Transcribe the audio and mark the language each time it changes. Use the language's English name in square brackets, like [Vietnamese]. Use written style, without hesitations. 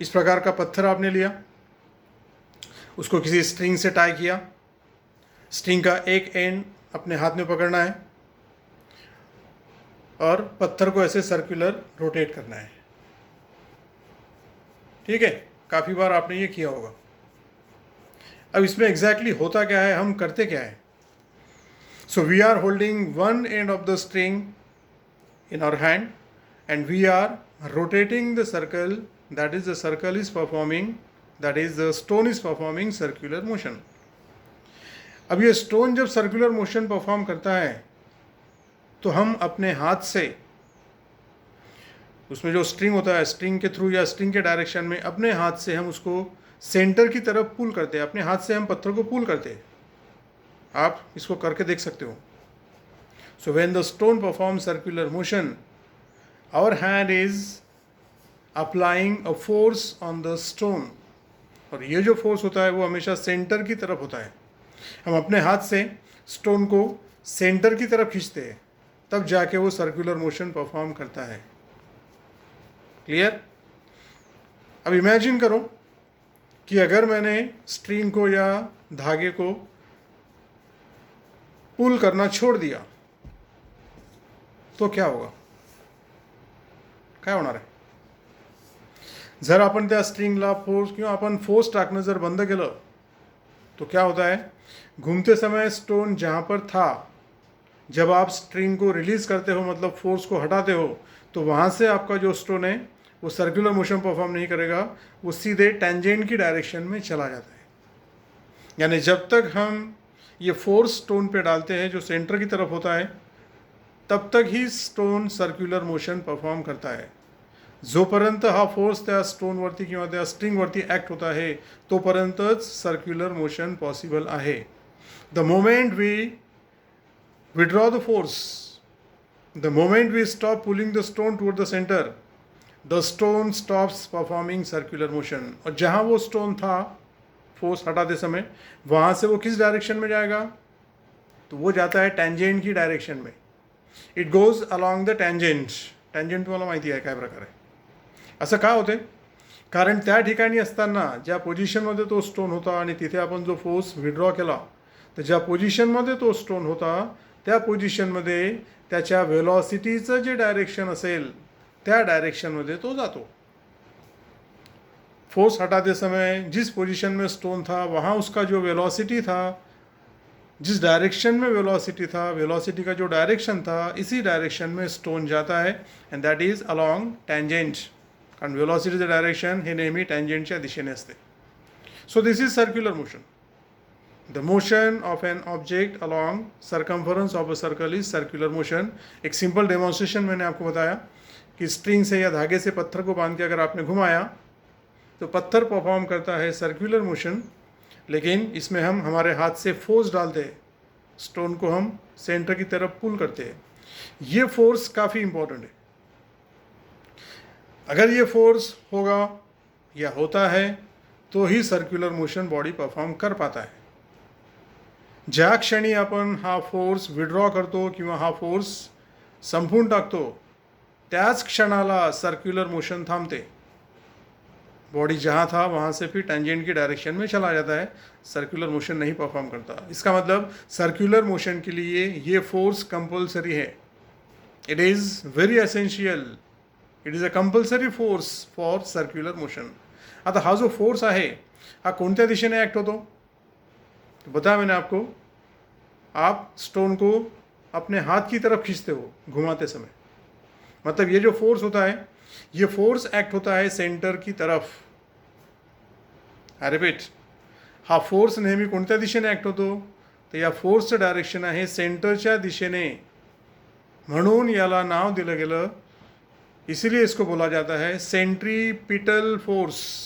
[Hindi] इस प्रकार का पत्थर आपने लिया, उसको किसी स्ट्रिंग से टाई किया, स्ट्रिंग का एक एंड अपने हाथ में पकड़ना है और पत्थर को ऐसे सर्कुलर रोटेट करना है। ठीक है, काफ़ी बार आपने ये किया होगा। अब इसमें एग्जैक्टली होता क्या है, हम करते क्या है? [English] So we are holding one end of the string in our hand and we are rotating the circle, that is the circle is performing, that is the stone is performing circular motion. [Hindi] अब ये stone जब circular motion perform करता है तो हम अपने हाथ से, उसमें जो स्ट्रिंग होता है, स्ट्रिंग के थ्रू या स्ट्रिंग के डायरेक्शन में अपने हाथ से हम उसको सेंटर की तरफ पुल करते हैं। अपने हाथ से हम पत्थर को पुल करते हैं। आप इसको करके देख सकते हो। [English] So when the stone performs circular motion, our hand is applying a force on the stone. [Hindi] और ये जो फोर्स होता है वो हमेशा सेंटर की तरफ होता है। हम अपने हाथ से स्टोन को सेंटर की तरफ खींचते हैं, तब जाके वो सर्कुलर मोशन परफॉर्म करता है। क्लियर? अब इमेजिन करो कि अगर मैंने स्ट्रिंग को या धागे को पुल करना छोड़ दिया तो क्या होगा? [Marathi] काय होणार आहे? जर आपण त्या स्ट्रिंगला फोर्स किंवा आपण फोर्स टाकणं जर बंद केलं [Hindi] तो क्या होता है? घूमते समय स्टोन जहाँ पर था, जब आप स्ट्रिंग को रिलीज करते हो, मतलब फोर्स को हटाते हो, तो वहाँ से आपका जो स्टोन है वो सर्कुलर मोशन परफॉर्म नहीं करेगा, वो सीधे टेंजेंट की डायरेक्शन में चला जाता है। यानी जब तक हम ये फोर्स स्टोन पे डालते हैं जो सेंटर की तरफ होता है, तब तक ही स्टोन सर्क्युलर मोशन परफॉर्म करता है। [Marathi] जोपर्यंत हा फोर्स त्या स्टोनवरती किंवा त्या स्ट्रिंगवरती ॲक्ट होत आहे तोपर्यंतच सर्क्युलर मोशन पॉसिबल आहे। [English] The moment we withdraw the force, the moment we stop pulling the stone toward the centre, the stone stops performing circular motion. [Hindi] और जहाँ वो स्टोन था फोर्स हटाते समय, वहाँ से वो किस डायरेक्शन में जाएगा? तो वो जाता है टेंजेंट की डायरेक्शन में। [English] It goes along the tangent. [Marathi] Tangent तुम्हाला माहिती आहे काय प्रकार आहे? असं का होते? कारण त्या ठिकाणी असताना ज्या पोझिशनमध्ये तो स्टोन होता आणि तिथे आपण जो फोर्स विड्रॉ केला, तर ज्या पोझिशनमध्ये तो स्टोन होता त्या पोझिशनमध्ये त्याच्या वेलॉसिटीचं जे डायरेक्शन असेल त्या डायरेक्शनमध्ये तो जातो। [Hindi] फोर्स हटाते समय जिस पोजीशन में स्टोन था वहाँ उसका जो वेलोसिटी था, जिस डायरेक्शन में वेलोसिटी था, वेलोसिटी का जो डायरेक्शन था, इसी डायरेक्शन में स्टोन जाता है [English] And that is along tangent. [Marathi] कारण वेलोसिटीचं डायरेक्शन हे नेहमी टँजेंटच्या दिशेने असते। [English] So this is circular motion. The motion of an object along circumference of a circle is circular motion. [Hindi] एक सिंपल डेमोन्स्ट्रेशन मैंने आपको बताया कि स्ट्रिंग से या धागे से पत्थर को बांध के अगर आपने घुमाया तो पत्थर परफॉर्म करता है सर्क्युलर मोशन, लेकिन इसमें हम हमारे हाथ से फोर्स डालते हैं, स्टोन को हम सेंटर की तरफ पुल करते हैं। ये फोर्स काफ़ी इंपॉर्टेंट है। अगर ये फोर्स होगा या होता है तो ही सर्क्युलर मोशन बॉडी परफॉर्म कर पाता है। [Marathi] ज्या क्षणी आपण हा फोर्स विड्रॉ करतो किंवा हा फोर्स संपून टाकतो त्याच क्षणाला सर्क्युलर मोशन थांबते। [Hindi] बॉडी जहाँ था वहाँ से फिर टेंजेंट की डायरेक्शन में चला जाता है, सर्कुलर मोशन नहीं परफॉर्म करता। इसका मतलब सर्कुलर मोशन के लिए ये फोर्स कंपल्सरी है। [English] It is very essential, it is a compulsory force for circular motion. [Marathi] आता हा जो फोर्स आहे हा कोणत्या दिशेने ॲक्ट होतो? [Hindi] तो बताया मैंने आपको, आप स्टोन को अपने हाथ की तरफ खींचते हो घुमाते समय। मतलब ये जो फोर्स होता है ये फोर्स ॲक्ट होता है सेंटर की तरफ। [English] I repeat, [Marathi] हा फोर्स नेहमी कोणत्या दिशेने ॲक्ट होतो? तर या फोर्सचं डायरेक्शन आहे सेंटरच्या दिशेने, म्हणून याला नाव दिलं गेलं, [Hindi] इसीलिए इसको बोला जाता है [Marathi] सेंट्रीपिटल फोर्स।